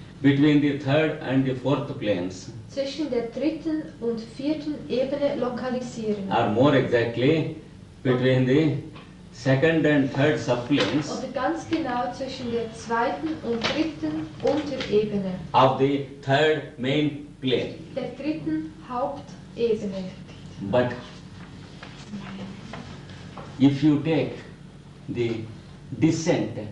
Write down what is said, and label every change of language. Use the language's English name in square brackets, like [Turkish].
[English] between the third and the fourth planes, [German] zwischen der dritten und vierten Ebene lokalisieren. [English] or more exactly between the second and third subplanes [German] Oder ganz genau zwischen der zweiten und dritten Unterebene, [English] of the third main plane. [German] der dritten Hauptebene. [English] But if you take the descent,